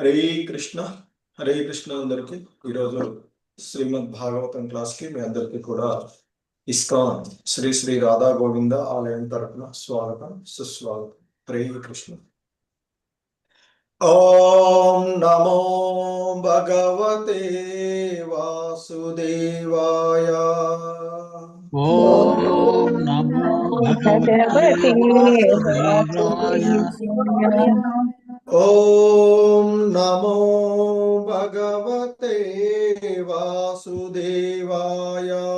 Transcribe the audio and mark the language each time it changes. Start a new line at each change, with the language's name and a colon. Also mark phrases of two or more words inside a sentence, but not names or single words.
Sanskrit: హరే కృష్ణ హరే కృష్ణ
Telugu: అందరికి ఈరోజు శ్రీమద్ భాగవతం క్లాస్ కి మీ అందరికి కూడా ఇస్కాన్ శ్రీ శ్రీ రాధా గోవింద ఆలయం తరపున స్వాగతం సుస్వాగతం.
Sanskrit: హరే కృష్ణ. ఓం నమో భగవతే వాసుదేవాయ. ఓం నమో భగవతే వాసుదేవాయ. ఓం నమో భగవతే వాసుదేవాయ.